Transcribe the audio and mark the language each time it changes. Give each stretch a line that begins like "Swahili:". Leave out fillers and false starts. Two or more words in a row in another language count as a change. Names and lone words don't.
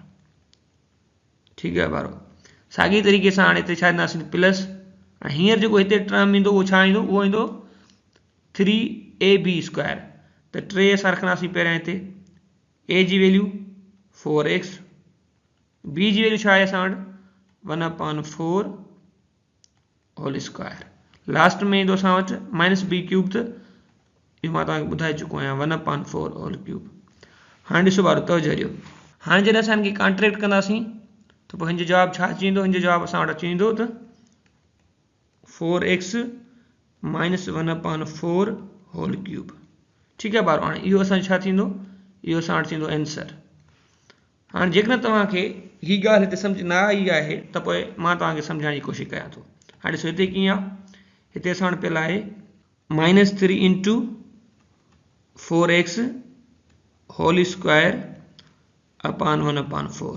Sindhi: ठीकु आहे ॿारो, साॻी तरीक़े सां हाणे हिते छा ॾींदासीं प्लस। हींअर जेको हिते टर्म ईंदो उहो छा ईंदो, उहो ईंदो 3ab²। त 3 असां रखंदासीं पहिरियां हिते, a जी वैल्यू 4x, b जी वैल्यू छा आहे असां वटि 1/4
English: whole square.
Sindhi: लास्ट में ईंदो असां वटि
English: minus b cube,
Sindhi: त इहो मां तव्हांखे ॿुधाए चुको आहियां 1/4
English: whole cube.
Sindhi: हाणे ॾिसो ॿारो, तवजो ॾियो, हाणे जॾहिं असां हिनखे कॉन्ट्रैक्ट कंदासीं त पोइ हिन जो जवाबु छा अची वेंदो, हिन जो जवाबु असां वटि अची वेंदो त
English: 4x minus 1/4 whole cube.
Sindhi: ठीकु आहे ॿारो, हाणे इहो असांजो छा थींदो, इहो असां वटि थींदो आंसर। हाणे जेकॾहिं तव्हांखे हीअ ॻाल्हि हिते सम्झ न आई आहे त पोइ मां तव्हांखे सम्झाइण जी कोशिशि कयां थो। हाणे ॾिसो हिते कीअं आहे, हिते असां वटि पहिरियों आहे -3 × 4x
English: whole square upon
Sindhi: 1/4।